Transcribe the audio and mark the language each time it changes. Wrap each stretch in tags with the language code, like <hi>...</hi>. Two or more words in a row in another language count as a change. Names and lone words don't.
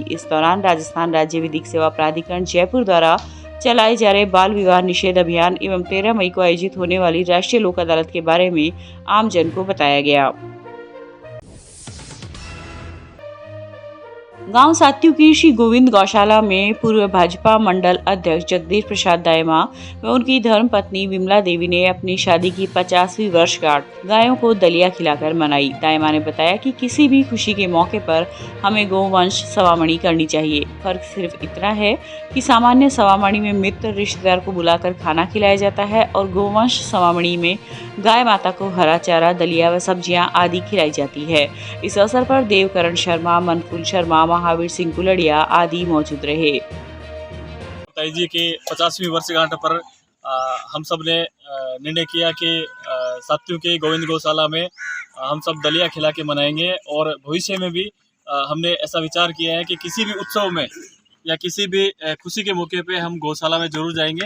<hi>इस दौरान राजस्थान राज्य विधिक सेवा प्राधिकरण जयपुर द्वारा चलाए जा रहे बाल विवाह निषेध अभियान एवं 13 मई को आयोजित होने वाली राष्ट्रीय लोक अदालत के बारे में आम जन को बताया गया। गांव सात्यू की श्री गोविंद गौशाला में पूर्व भाजपा मंडल अध्यक्ष जगदीश प्रसाद दायमा व उनकी धर्म पत्नी विमला देवी ने अपनी शादी की 50वीं वर्षगांठ गायों को दलिया खिलाकर मनाई। दायमा ने बताया कि किसी भी खुशी के मौके पर हमें गौवंश सवामणी करनी चाहिए। फर्क सिर्फ इतना है कि सामान्य सवामणी में मित्र रिश्तेदार को बुलाकर खाना खिलाया जाता है और गौवंश सवामणी में गाय माता को हरा चारा, दलिया व सब्जियां आदि खिलाई जाती है। इस अवसर पर देवकरण शर्मा, मनफुल शर्मा, महावीर सिंह कुलड़िया आदि मौजूद रहे। जी की 50वीं वर्षगांठ पर हम सब ने निर्णय किया कि सात्यू के गोविंद गौशाला में हम सब दलिया खिला के मनाएंगे और भविष्य में भी हमने ऐसा विचार किया है कि किसी भी उत्सव में या किसी भी खुशी के मौके पे हम गौशाला में जरूर जाएंगे।</hi>